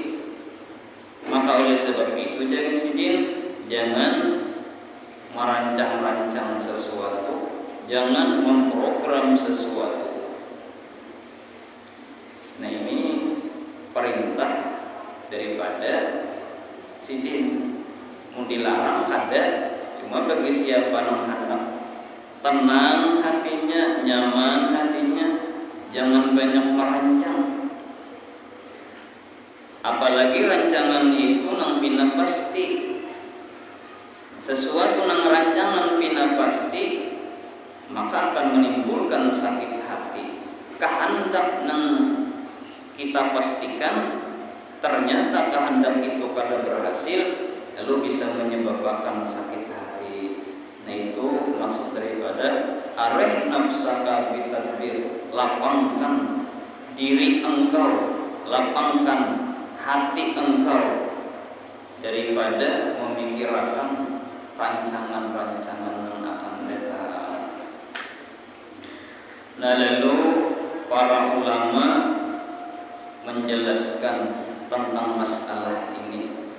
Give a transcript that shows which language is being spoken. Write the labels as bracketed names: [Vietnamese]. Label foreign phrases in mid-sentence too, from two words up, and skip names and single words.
[Indonesian] Maka oleh sebab itu jangan merancang-rancang sesuatu, jangan memprogram sesuatu. Nah ini perintah daripada sidin. Mau dilarang kada, cuma bagi siapa yang hendak tenang hatinya, nyaman hatinya, jangan banyak merancang. Apalagi rancangan itu nang pina pasti. Sesuatu nang rancangan pina pasti, maka akan menimbulkan sakit hati. Kehendak nang kita pastikan, ternyata kehendak itu kada berhasil, lalu bisa menyebabkan sakit hati. Nah itu maksud daripada [Arabic] أرح نفسك بتدبير, [Indonesian] lapangkan diri engkau, lapangkan hati engkau daripada memikirkan rancangan-rancangan yang akan datang. Nah lalu para ulama menjelaskan tentang masalah ini.